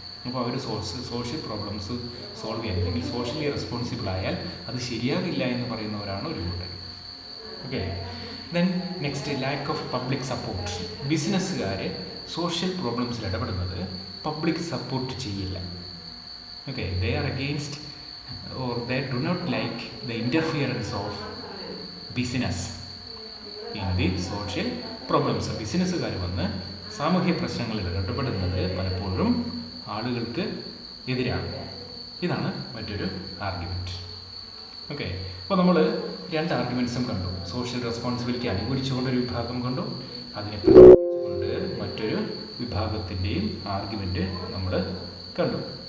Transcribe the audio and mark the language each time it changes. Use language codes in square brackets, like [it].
[ml] അപ്പോൾ അവർ social problems solve ചെയ്യാൻ, അല്ലെങ്കിൽ സോഷ്യലി റെസ്പോൺസിബിൾ ആയാൽ അത് ശരിയാകില്ല എന്ന് പറയുന്നവരാണ് ഒരു കൂട്ടർ. [en] Okay, then next, lack of public support. [ml] ബിസിനസ്സുകാർ social പ്രോബ്ലംസിൽ ഇടപെടുന്നത് പബ്ലിക് സപ്പോർട്ട് ചെയ്യില്ല. [en] Okay, they are against or they do not like the interference of business in the social problems. [ml] ബിസിനസ്സുകാർ വന്ന് സാമൂഹ്യ പ്രശ്നങ്ങളിൽ ഇടപെടുന്നത് പലപ്പോഴും ആളുകൾക്ക് എതിരാണ്. ഇതാണ് മറ്റൊരു ആർഗ്യുമെൻറ്റ്. ഓക്കെ, അപ്പോൾ നമ്മൾ 2 ആർഗ്യുമെൻറ്റ്സും കണ്ടു. സോഷ്യൽ റെസ്പോൺസിബിലിറ്റി അനുകൂലിച്ചുകൊണ്ടൊരു വിഭാഗം കണ്ടു, അതിനെ പ്രതികൂലിച്ചുകൊണ്ട് മറ്റൊരു വിഭാഗത്തിൻ്റെയും ആർഗ്യുമെൻറ്റ് നമ്മൾ കണ്ടു.